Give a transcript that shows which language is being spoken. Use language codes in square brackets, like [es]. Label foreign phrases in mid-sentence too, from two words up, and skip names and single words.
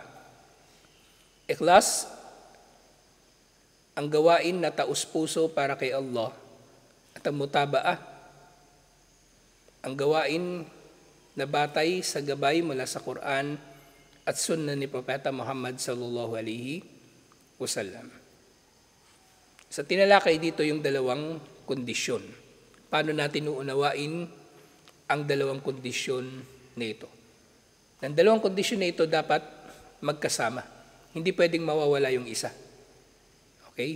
[tl] Ikhlas, ang gawain na taus-puso para kay Allah. At ang mutabaa, ang gawain na batay sa gabay mula sa Quran at sunnah ni Propeta Muhammad [ar] صلى الله عليه وسلم. [tl] Sa tinalakay dito yung dalawang kondisyon. Paano natin uunawain ang dalawang kondisyon na ito? Ang dalawang kondisyon na ito dapat magkasama. Hindi pwedeng mawawala yung isa. Okay?